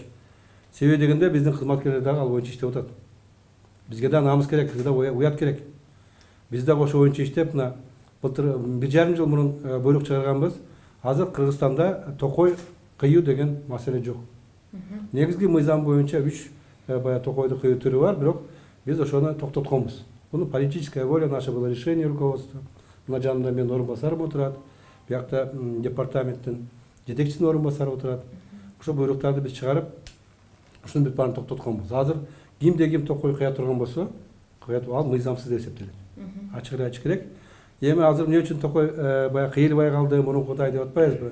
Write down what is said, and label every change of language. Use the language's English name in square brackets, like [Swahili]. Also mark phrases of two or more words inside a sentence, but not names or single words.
[Kyrgyz] Себеби дегенде биздин кызматкерлер дагы ал боюнча иштеп атат. Бизге да намыс керек, бизге да уят керек. Биз дагы ошо боюнча иштеп, мына былтыр 1,5 жыл мурун буйрук чыгарганбыз. Азыр Кыргызстанда Токой кыюу деген маселе жок. Негизги мыйзам боюнча 3 бая Токойду кыюу түрү бар, бирок биз ошону токтотконбуз. [Russian] Буну политическая воля, наше было решение руководства. [Kyrgyz] Мына жанында менин орун басарым отурат, биякта департаменттин жетекчисинин орун басары отурат. Ошо буйруктарды биз чыгарып, ушунун бүт баарын токтотконбуз. Азыр кимде ким Токой кыя турган болсо, ал мыйзамсыз деп эсептелет. Ачык эле айтыш керек. Эми азыр эмне үчүн Токой баягы кыйылбай калды, мурункудай деп атпайбызбы?